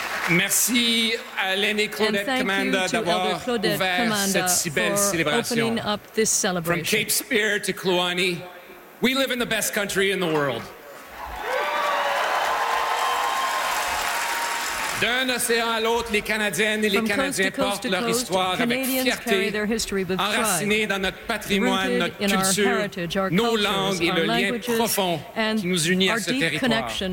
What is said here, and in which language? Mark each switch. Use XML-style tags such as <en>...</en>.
<fr>Merci à l'aînée Claudette Commanda d'avoir ouvert cette si belle célébration.</fr> <en>From Cape Spear to Kluane, we live in the best country in the world.</en> <fr>D'un océan à l'autre, les Canadiennes et les Canadiens portent leur histoire avec fierté, enracinés dans notre patrimoine, notre culture, nos langues et le lien profond qui nous unit à ce territoire.</fr>